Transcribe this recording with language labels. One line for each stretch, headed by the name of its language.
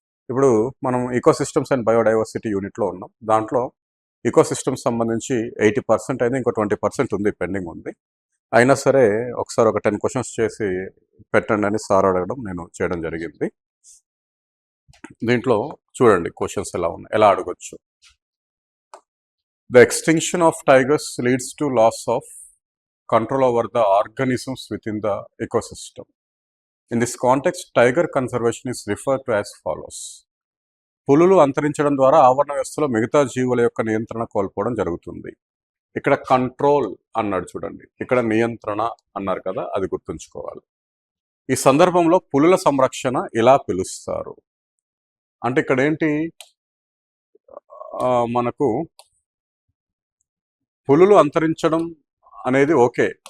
Telugu: ఇప్పుడు మనం ecosystems and biodiversity యూనిట్లో ఉన్నాం. దాంట్లో ఈకోసిస్టమ్స్ సంబంధించి 80% అయితే ఇంకో 20% ఉంది, పెండింగ్ ఉంది. అయినా సరే ఒకసారి ఒక 10 questions చేసి పెట్టండి అని సార్ అడగడం, నేను చేయడం జరిగింది. దీంట్లో చూడండి క్వశ్చన్స్ ఎలా ఉన్నాయి, ఎలా అడగొచ్చు.
English: The extinction of tigers leads to loss of control over the organisms within the ecosystem. In this context, tiger conservation is referred to as follows.
Telugu: పులులు అంతరించడం ద్వారా ఆవరణ వ్యవస్థలో మిగతా జీవుల యొక్క నియంత్రణ కోల్పోవడం జరుగుతుంది. ఇక్కడ కంట్రోల్ అన్నాడు చూడండి, ఇక్కడ నియంత్రణ అన్నారు కదా, అది గుర్తుంచుకోవాలి. ఈ సందర్భంలో పులుల సంరక్షణ ఇలా పిలుస్తారు. అంటే ఇక్కడ ఏంటి, మనకు పులులు అంతరించడం అనేది ఓకే.